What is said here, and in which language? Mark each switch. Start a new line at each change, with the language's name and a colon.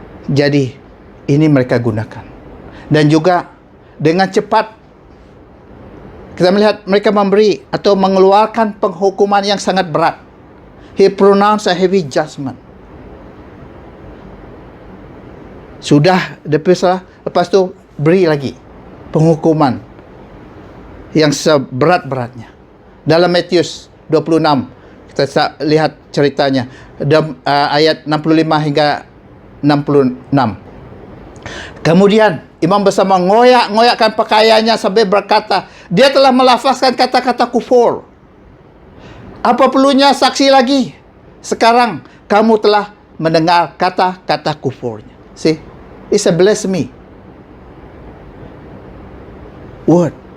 Malay: Jadi ini mereka gunakan. Dan juga dengan cepat kita melihat mereka memberi atau mengeluarkan penghukuman yang sangat berat.
English: He pronounced a heavy judgment.
Malay: Sudah lepas tu beri lagi penghukuman yang seberat-beratnya. Dalam Matius 26 kita lihat ceritanya, ayat 65 hingga 66. Kemudian imam besar mengoyak-ngoyakkan pakaiannya sambil berkata, dia telah melafazkan kata-kata kufur. Apa perlunya saksi lagi? Sekarang kamu telah mendengar kata-kata kufurnya.
English: See, it's a blasphemy word.